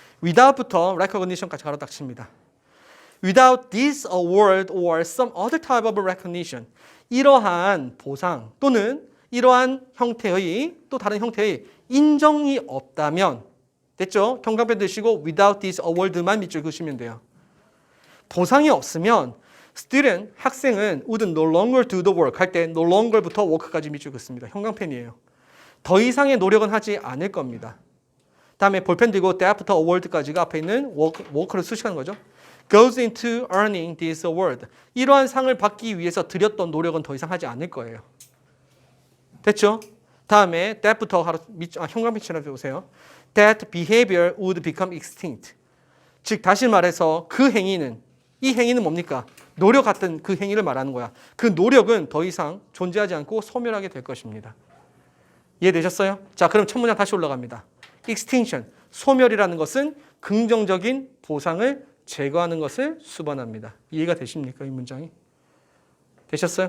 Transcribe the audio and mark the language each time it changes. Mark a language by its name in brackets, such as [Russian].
[Korean] without부터 recognition까지 가로 딱 칩니다. [English] Without this award or some other type of recognition, [Korean] 이러한 보상 또는 이러한 형태의 또 다른 형태의 인정이 없다면, 됐죠? 경강변 드시고 without this award만 밑줄 그으시면 돼요. 보상이 없으면 student, 학생은 [English] would no longer do the work [Korean] 할 때 no longer부터 work까지 밑줄 긋습니다. 형광펜이에요. 더 이상의 노력은 하지 않을 겁니다. 다음에 볼펜 들고 that부터 award까지가 앞에 있는 work를 수식하는 거죠. [English] goes into earning this award. [Korean] 이러한 상을 받기 위해서 들였던 노력은 더 이상 하지 않을 거예요. 됐죠? 다음에 that부터 형광펜처럼 보세요. [English] That behavior would become extinct. [Korean] 즉 다시 말해서 그 행위는, 이 행위는 뭡니까? 노력 같은 그 행위를 말하는 거야. 그 노력은 더 이상 존재하지 않고 소멸하게 될 것입니다. 이해되셨어요? 자, 그럼 첫 문장 다시 올라갑니다. extinction, 소멸이라는 것은 긍정적인 보상을 제거하는 것을 수반합니다. 이해가 되십니까? 이 문장이? 되셨어요?